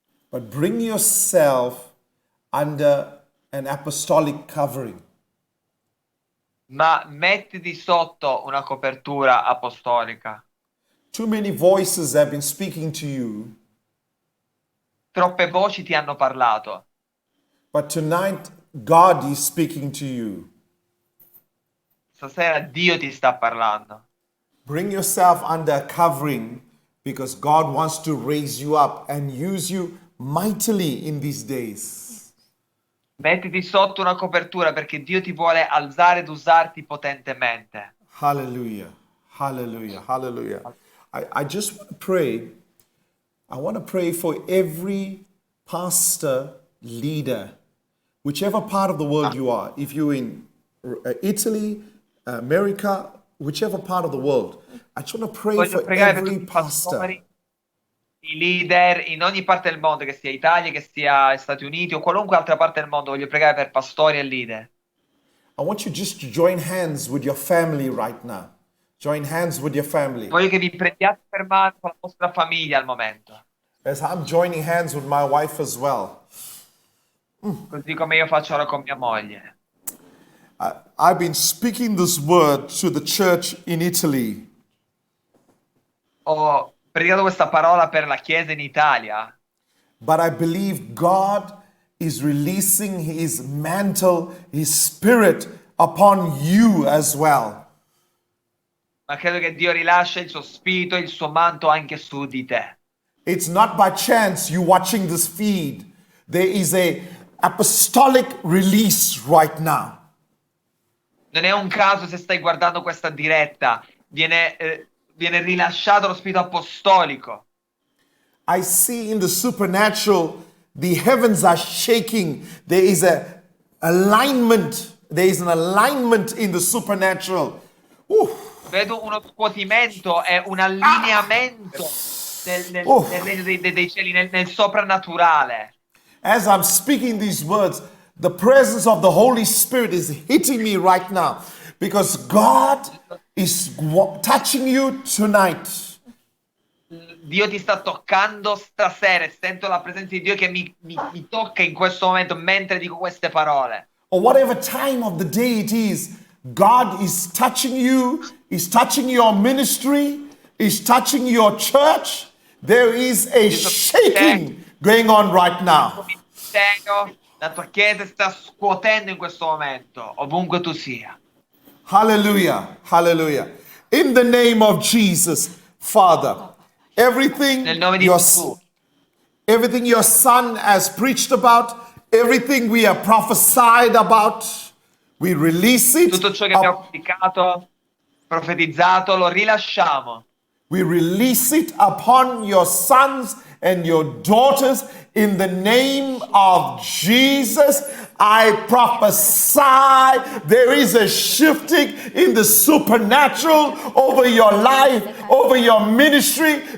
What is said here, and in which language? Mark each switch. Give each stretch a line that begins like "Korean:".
English: but bring yourself under an apostolic covering.
Italian: ma mettiti sotto una copertura apostolica.
English: Too many voices have been speaking to you,
Italian: Troppe voci ti hanno parlato,
English: but tonight God is speaking to you.
Italian: stasera Dio ti sta parlando.
English: Bring yourself under a covering because God wants to raise you up and use you mightily in these days.
Italian: Mettiti sotto una copertura perché Dio ti vuole alzare ed usarti potentemente.
English: Hallelujah. Hallelujah. Hallelujah. I just want to pray. I want to pray for every pastor, leader, whichever part of the world you are. If you're in Italy, America, whichever part of the world, I just want to pray
Italian: Voglio
English: for
Italian: pregare per
English: every
Italian: tutti i
English: pastor.
Italian: pastori, i leader in ogni parte del mondo, che sia Italia, che sia Stati Uniti o qualunque altra parte del mondo. Voglio pregare per pastori e leader.
English: I want you just to join hands with your family right now. Join hands with your family.
Italian: Voglio che vi prendiate per mano con la vostra famiglia al momento,
English: As I'm joining hands with my wife as well.
Italian: così come io faccio ora con mia moglie.
English: I've been speaking this word to the church in Italy.
Italian: Ho predicato questa parola per la Chiesa in Italia,
English: But I believe God is releasing His mantle, His spirit upon you as well.
Italian: ma credo che Dio rilascia il suo spirito, il suo manto anche su di te.
English: It's not by chance you watching this feed. There is a apostolic release right now.
Italian: Non è un caso se stai guardando questa diretta, viene rilasciato lo spirito apostolico.
English: I see in the supernatural, the heavens are shaking. There is a alignment. There is an alignment in the supernatural.
Italian: Vedo uno scuotimento e un allineamento nel regno dei cieli, nel soprannaturale.
English: As I'm speaking these words, the presence of the Holy Spirit is hitting me right now because God is touching you tonight.
Italian: Dio ti sta toccando stasera e sento la presenza di Dio che mi tocca in questo momento mentre dico queste parole.
English: Or whatever time of the day it is, God is touching you, is touching your ministry, is touching your church. There is a shaking going on right now.
Italian: La tua chiesa sta scuotendo in questo momento, ovunque tu sia.
English: Hallelujah, hallelujah. In the name of Jesus, Father, everything
Italian: Nel nome di
English: your,
Italian: Gesù.
English: everything your son has preached about, everything we have prophesied about, we release it.
Italian: Tutto ciò che abbiamo profetizzato, lo rilasciamo.
English: We release it upon your sons and your daughters in the name of Jesus. I prophesy there is a shifting in the supernatural over your life, over your ministry.